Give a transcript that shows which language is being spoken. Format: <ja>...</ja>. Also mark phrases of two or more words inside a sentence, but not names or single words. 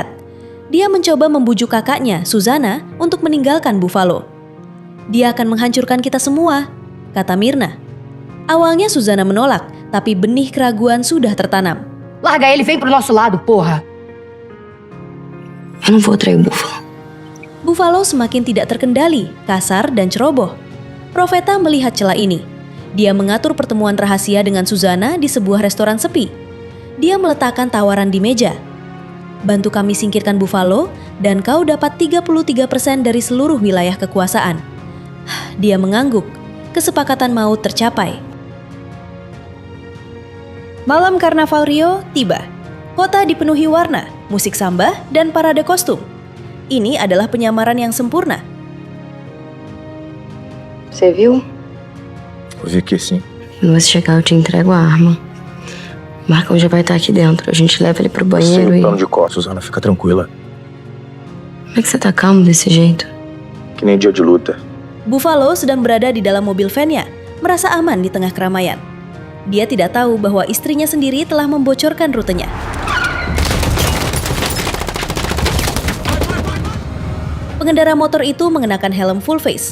<id>Dia mencoba membujuk kakaknya, Susanna, untuk meninggalkan Buffalo. Dia akan menghancurkan kita semua, kata Myrna. Awalnya Susanna menolak, tapi benih keraguan sudah tertanam.</id> <pt>Larga ele, vem pro nosso lado, porra! Eu não vou trair o Buffalo.</pt> <id>Buffalo semakin tidak terkendali, kasar dan ceroboh. Profeta melihat celah ini. Dia mengatur pertemuan rahasia dengan Susanna di sebuah restoran sepi. Dia meletakkan tawaran di meja. Bantu kami singkirkan Buffalo dan kau dapat 33% dari seluruh wilayah kekuasaan. Dia mengangguk. Kesepakatan maut tercapai. Malam Karnaval Rio tiba. Kota dipenuhi warna, musik samba, dan parade kostum. Ini adalah penyamaran yang sempurna.</id> <pt>Você viu? Vi que sim. Quando você chegar, eu te entrego a arma. Marcão já vai estar aqui dentro. A gente leva ele pro banheiro Sei o plano de cor, Susana, fica tranquila. Como é que você tá calmo desse jeito? Que nem dia de luta.</pt> <id>Buffalo sedang berada di dalam mobil van-nya, merasa aman di tengah keramaian. Dia tidak tahu bahwa istrinya sendiri telah membocorkan rutenya. Pengendara motor itu mengenakan helm</id> <en>full face.</en>